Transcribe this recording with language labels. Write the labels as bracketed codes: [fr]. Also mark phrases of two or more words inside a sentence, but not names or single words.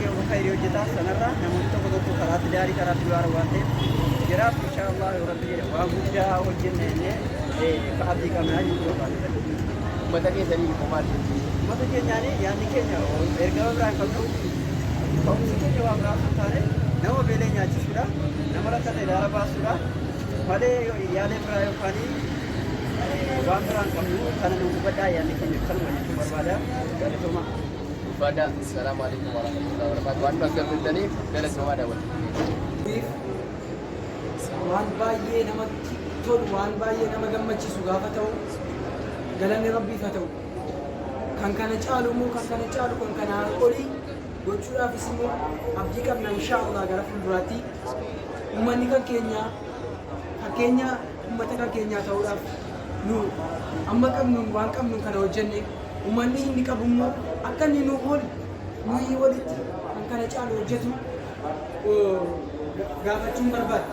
[om] khayri hojjeta sanarra namoonni tokko tokko karaatti daarii karaatti du'aara waan ta'eef jiraaf inshallah rabbi waa guddaa hojjenne ka'atii qabnaa jechuu barbaada ummata keessanii maal ummata keenyaani yaadni keenya ergama biraan qabnu ka'umsi keenya waa biraa sun taane nama beelee nyaachisudha nama rakkate daara baasudha malee yaada biraa yookaanii waan biraan qabnu kana nu hubadhaa yaadni keenya kanuma jechuu barbaada galatoomaa [ar] Pada السلام عليكم ورحمة الله وبركاته. [om] Waan asirratti galatoomaa daawwatu. Waan baay'ee namatti tolu waan baay'ee nama gammachiisu gaafa ta'u galanni rabbiif haa ta'u kan kana caalu immoo kan kana caalu kan kanaa olii gochuudhaafis immoo abdii qabna inshaallah gara fuulduraatti uummanni kan keenya fakkeenya uummata kan keenyaa ta'uudhaaf nu amma qabnu waan qabnu kana hojjenne uummanni inni qabu immoo akka inni nu nuyi walitti kan kana caalu hojjetu gaafachuun barbaada.